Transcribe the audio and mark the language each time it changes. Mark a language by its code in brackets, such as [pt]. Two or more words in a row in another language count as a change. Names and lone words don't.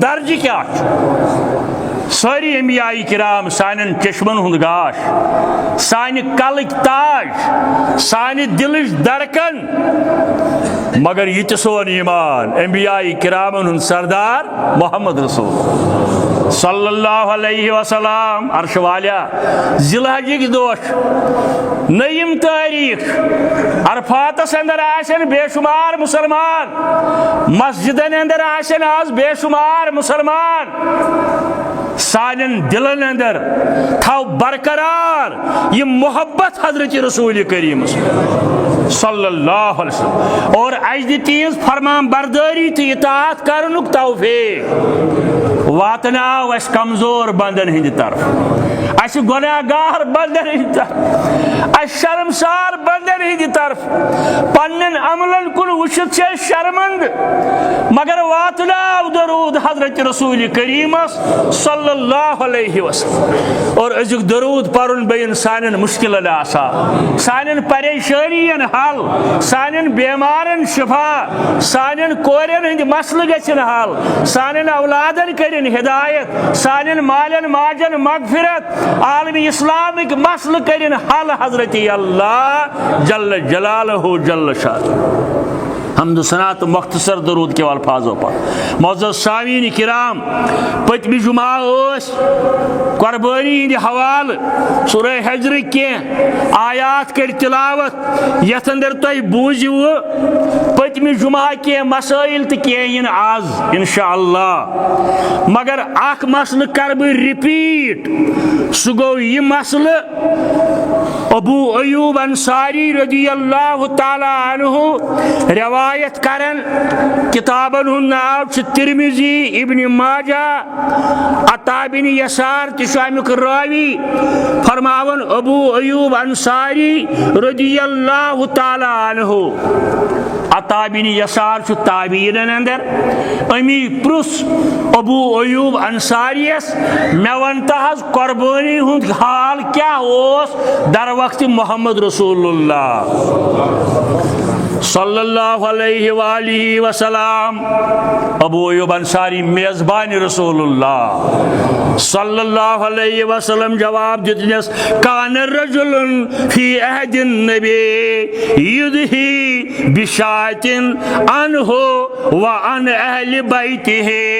[ks] درج کیا ساری انبیاء کرام سانن چشمن ہند گاش سانہ کلک تاج سانہ دلچ دھڑکن مگر یہ تہ سون ایمان انبیاء کرامن ہند سردار محمد رسول [ar] صلی اللہ علیہ وسلم [ks] عرش والیا ذوالحجک دوش نیم تاریخ عرفاتس اندر آسن بے شمار مسلمان مسجدن اندر آسن آز بے شمار مسلمان سانن دلن اندر تھو برقرار یہ محبت حضرت رسول کریم [ar] صلی اللہ علیہ وسلم [ks] اور اجد تیز فرمان برداری تو اطاعت کرنک توفیق واتناو اس کمزور بندن ہند طرف اس گناہ گار بندن ہند طرف اس شرمسار بندن ہند طرف پنن عملن کن وچھت سے شرمند مگر واتناو درود حضرت رسول کریم [ar] صلی اللہ علیہ وسلم [ks] اور ازک درود پرن بے انسان مشکل آسان سان پریشانین حل سان بیمارن شفا سان کورین ہند مسل گھن حل سان اولادن کرن ہدایت سان مالن ماجن مغفرت عالم اسلامک مسل کرن حل حضرت اللہ [ar] جل جلالہ جل شان [ks] حمد و ثنا تو [ur] مختصر درود کے الفاظوں پر [ks] معزز سامعین کرام پتمی جمعہ قربانی ہند حوالہ سورہ حجر کی آیات کر تلاوت یتھ اندر تھی بوزو پتمی جمعہ [ur] کے مسائل [ks] تو کین آز انشاءاللہ مگر اخ مسئلہ کر بہ رپیٹ سہ گو یہ مسئلہ ابو ایوب انصاری [ar] رضی اللہ تعالی عنہ [ks] روایت کرن کتابن ہند ناو ترمذی ابن ماجہ عطا بن یسار تشامک راوی فرماون ابو ایوب انصاری [ar] رضی اللہ تعالی عنہ [ks] عطا بن یسار تابعین اندر امی پرس ابو ایوب انصاری میں ونتا حض قربانی ہند حال کیا اوس در وقت محمد رسول اللہ [ar] صلی اللہ علیہ وآلہ وسلم [ks] ابو ایوب انصاری میزبان رسول اللہ [ar] صلی اللہ علیہ وسلم [ks] جواب دیتنس [ar] کان رجل فی عہد النبی یدہی بشاۃ عنہ وعن اہل بیتہ